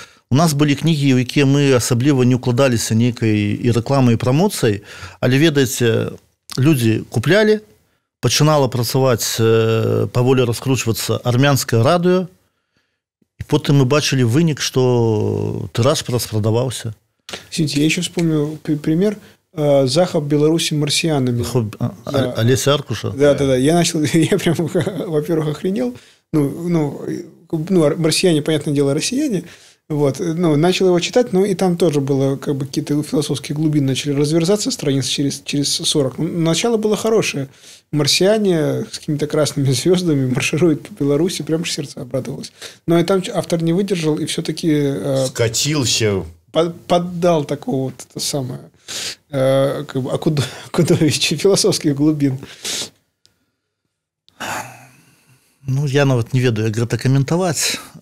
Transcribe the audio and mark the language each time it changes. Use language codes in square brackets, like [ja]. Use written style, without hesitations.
[be] У нас былі кнігі, у якія мы асабліва не ўкладаліся нейкай і рэкламай, і прамоцыяй, але, ведаеце, людзі куплялі, пачынала працаваць, паволі раскручвацца армянскае радыё, [ru] и потом [be] мы бачили вынік, что тираж распрадаваўся. [ru] Извините, я еще вспомню пример. Захоп Беларуси марсианами. Олеся Аркуша? Да. Я прям, во-первых, охренел. Ну, марсиане, понятное дело, россияне. Вот. Ну, начал его читать, но и там тоже было как бы какие-то философские глубины начали разверзаться страниц через 40. Начало было хорошее. Марсиане с какими-то красными звездами маршируют по Беларуси, прям сердце обрадовалось. Но и там автор не выдержал и все-таки... скатился. Поддал такого вот это самое как бы окудовище философских глубин. [be] Ну, я нават не ведаю, як гэта каментаваць.